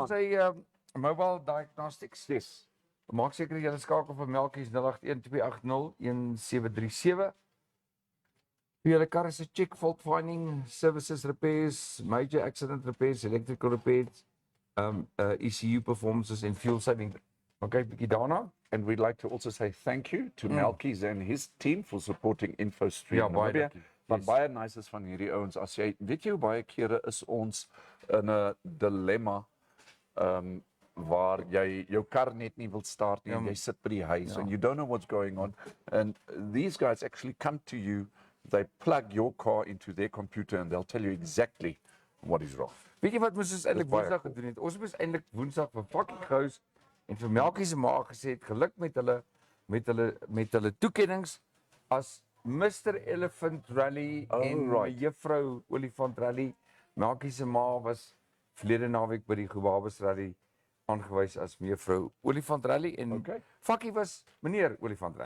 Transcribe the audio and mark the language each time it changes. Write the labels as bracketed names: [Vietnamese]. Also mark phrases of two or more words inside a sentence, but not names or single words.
[Afrikaans] Ons sê [English] mobile diagnostics. Yes. [Afrikaans] Maak seker jy skakel vir Melkies 0812811737. Vir julle karre se [English] check fault finding, services repairs, major accident repairs, electrical repairs, ECU performances and fuel saving. [Afrikaans] Okay, bietjie daarna. [English] And we'd like to also say thank you to Melkies and his team for supporting Infostream [Afrikaans] Ja, baie [English] Namibia. [Afrikaans] dankie. Wat baie nice is van hierdie ouens, as jy weet jy hoe baie kere is ons in 'n dilemma waar jy jou kar net nie wil start nie en jy sit by die huis [English] and you don't know what's going on, and these guys actually come to you, they plug your car into their computer and they'll tell you exactly what is wrong. [Afrikaans] Weet jy wat moes ons eintlik baie Woensdag gedoen het? Ons moes eintlik Woensdag vir Fucking Gous en vir Melkie se ma gesê het geluk met hulle toekennings as Mr Elephant Rally en Juffrou Olifant Rally. Melkie se ma was verlede naweek by die Gobabes Rally aangewys as Mevrou Olifant Rally en Fakkie was meneer Olifant Rally.